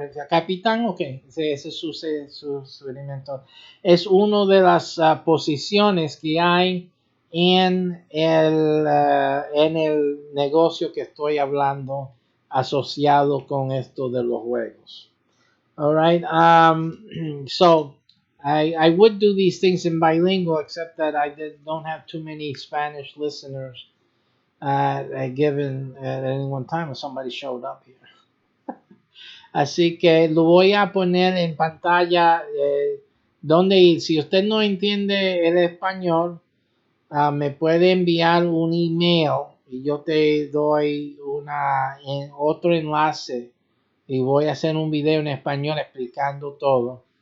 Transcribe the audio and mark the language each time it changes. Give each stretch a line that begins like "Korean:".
Spanish: Capitán, ok, ese es su elemento. Es una de las posiciones que hay en el negocio que estoy hablando asociado con esto de los juegos.
English: All right, so I would do these things in bilingual, except that don't have too many Spanish listeners given at any one time if somebody showed up here.
Spanish: Así que lo voy a poner en pantalla donde ir. Si usted no entiende el español, me puede enviar un email y yo te doy otro enlace y voy a hacer un video en español explicando todo.